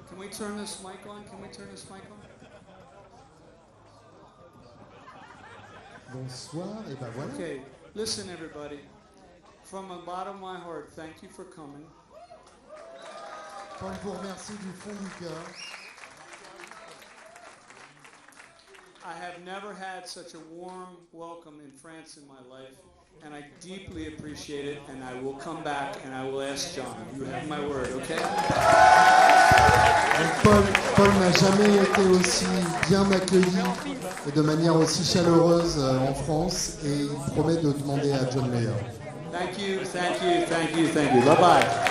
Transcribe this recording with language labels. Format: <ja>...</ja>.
<en>turn this mic on? Can we turn this mic on?</en> <fr>Bonsoir, et ben voilà.</fr> <en>Okay, listen everybody. From the bottom of my heart, thank you for coming.</en> <fr>Paul vous remercie du fond du cœur.</fr> <en>I have never had such a warm welcome in France in my life, and I deeply appreciate it, and I will come back and I will ask John. You have my word, okay?</en> <fr>Paul n'a jamais été aussi bien accueilli et de manière aussi chaleureuse en France, et il promet de demander à John Mayer.</fr> <en>Thank you, thank you, thank you, thank you. Bye-bye.</en>